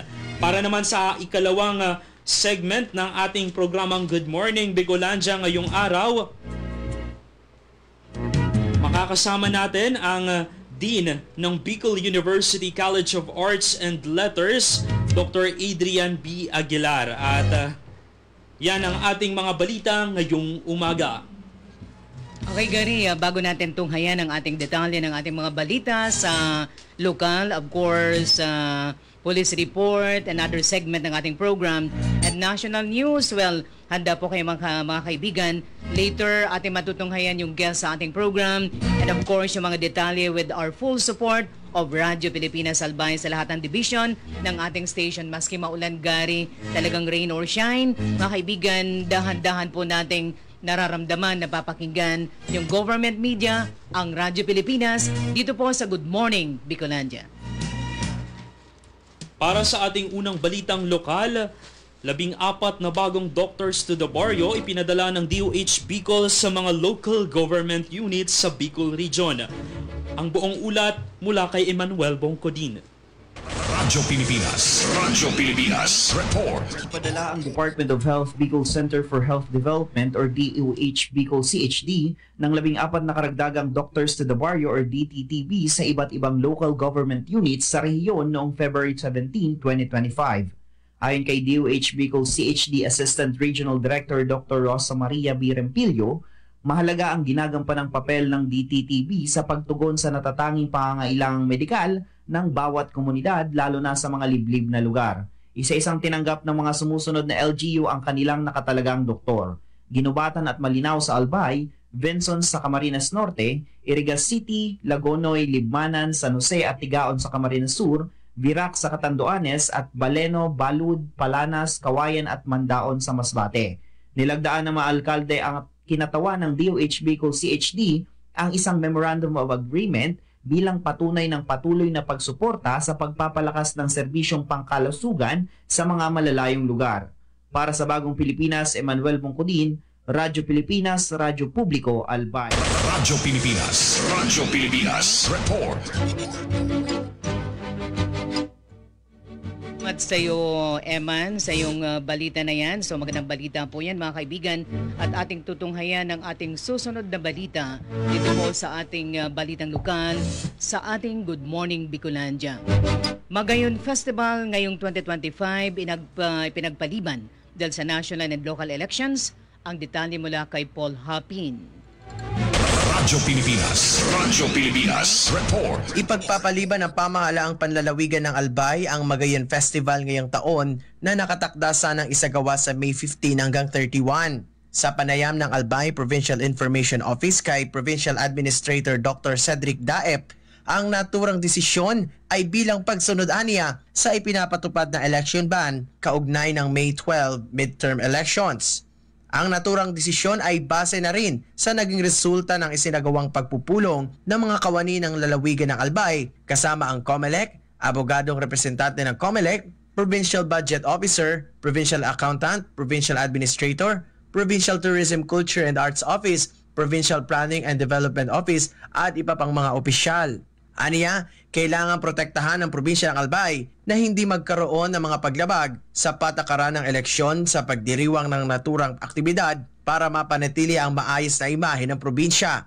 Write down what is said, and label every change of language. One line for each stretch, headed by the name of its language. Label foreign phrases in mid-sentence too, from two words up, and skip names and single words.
Filipino: Para naman sa ikalawang segment ng ating programang Good Morning Bicolandia ngayong araw, makakasama natin ang Dean ng Bicol University College of Arts and Letters, Dr. Adrian B. Aguilar. At yan ang ating mga balita ngayong umaga. Okay, Gary, bago natin tunghayan ang ating detalye ng ating mga balita sa lokal,
English: of course, police report, another segment
Filipino: ng ating
English: program, and national news.
Filipino: Well, handa po kayo mga kaibigan. Later, ating matutunghayan yung guest sa ating program,
English: and of course,
Filipino: yung mga detalye
English: with our full support of
Filipino: Radyo Pilipinas Albay sa lahat ng division ng ating station. Maski maulan, Gary, talagang
English: rain or shine.
Filipino: Mga kaibigan, dahan-dahan po nating nararamdaman, napapakinggan yung government media, ang Radyo Pilipinas, dito po sa Good Morning Bicolandia. Para sa ating unang balitang lokal, 14 na bagong
English: doctors to the barrio
Filipino: ipinadala ng DOH Bicol sa mga
English: local government units
Filipino: sa Bicol Region. Ang buong ulat mula kay Emmanuel Bongcodin. Radyo Pilipinas Report. Ipadala ang Department of Health Bicol Center for Health Development or DOH Bicol CHD ng 14 na karagdagang Doctors to the Barrio or DTTB sa iba't ibang
English: local government units
Filipino: sa rehiyon noong February 17, 2025. Ayon kay DOH Bicol CHD Assistant Regional Director Dr. Rosa Maria B. Rempilio, Mahalaga ang ginagampanang papel ng DTTB sa pagtugon sa natatanging pangangailangang medikal ng bawat komunidad, lalo na sa mga liblib na lugar. Isa-isang tinanggap ng mga sumusunod na LGU ang kanilang nakatalagang doktor. Ginubatan at malinaw sa Albay, Vinson sa Camarines Norte, Irigas City, Lagonoy, Libmanan, San Jose at Tigaon sa Camarines Sur, Virac sa Catanduanes at Baleno, Balud, Palanas, Kawayan at Mandaon sa Masbate. Nilagdaan ng mga alkalde ang kinatawan ng DOH Bicol CHD ang isang
English: Memorandum of Agreement
Filipino: bilang patunay ng patuloy na pagsuporta sa pagpapalakas ng serbisyong pangkalusugan sa mga malalayong lugar. Para sa Bagong Pilipinas, Emmanuel Bongkodin, Radyo Pilipinas, Radyo Publiko, Albay. Radyo Pilipinas, report. At sa iyo, Eman, sa iyong balita na yan. So magandang balita po yan, mga kaibigan. At ating tutunghayan ang ating susunod na balita dito po sa ating balitang lokal sa ating Good Morning Bicolandia. Magayon Festival ngayong 2025 pinagpaliban dahil sa
English: national and local elections.
Filipino: Ang detalye mula kay Paul Hapin. Radyo Pilipinas, report. Ipagpapaliban ng pamahalaang panlalawigan ng Albay ang Magayon Festival ngayong taon na nakatakda sanang isagawa sa May 15 hanggang 31. Sa panayam ng Albay Provincial Information Office kay Provincial Administrator Dr. Cedric Daep, ang naturang desisyon ay bilang pagsunod aniya sa ipinapatupad na
English: election ban
Filipino: kaugnay ng May 12
English: midterm elections.
Filipino: Ang naturang desisyon ay base na rin sa naging resulta ng isinagawang pagpupulong ng mga kawani ng lalawigan ng Albay kasama ang COMELEC, abogadong representante ng COMELEC,
English: Provincial Budget Officer, Provincial Accountant, Provincial Administrator, Provincial Tourism,
Filipino: Culture and Arts Office, Provincial Planning and Development Office at iba pang mga opisyal. Aniya, kailangan protektahan ng probinsya ng Albay na hindi magkaroon ng mga paglabag sa patakaran ng eleksyon sa pagdiriwang ng naturang aktibidad para mapanatili ang maayos na imahe ng probinsya.